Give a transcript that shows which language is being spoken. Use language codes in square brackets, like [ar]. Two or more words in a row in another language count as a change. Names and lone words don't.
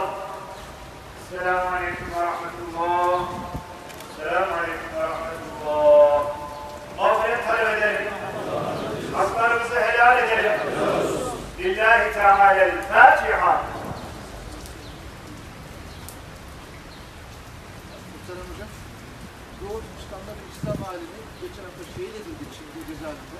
[ar] السلام عليكم ورحمة الله. السلام عليكم ورحمة الله. [tr] Mağfiret talep edelim. Haklarımızı helal edelim. [ar] لله تعالى الفاتحة. [tr] Muhterem Hocam, Doğu Türkistan'da bir İslam alimi geçen hafta şehit edildi şimdi cezaevinde.